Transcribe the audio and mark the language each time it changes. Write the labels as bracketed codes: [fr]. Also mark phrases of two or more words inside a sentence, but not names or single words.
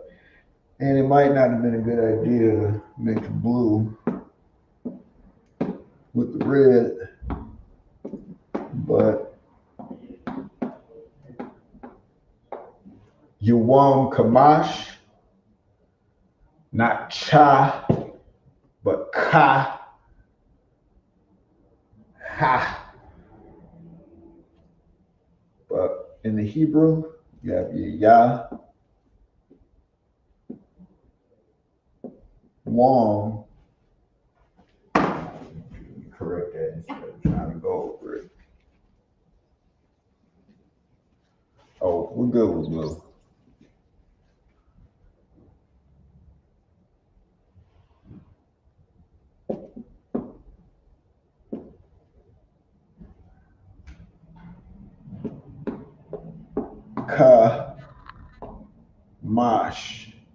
[en] And it might not have been a good idea to mix blue with the red, but Yawam Kamash, not cha, but ka, ha. But in the Hebrew, you have your ya, wam. Correct that instead of trying to go over it. Oh, we're good with blue. Ka, mash.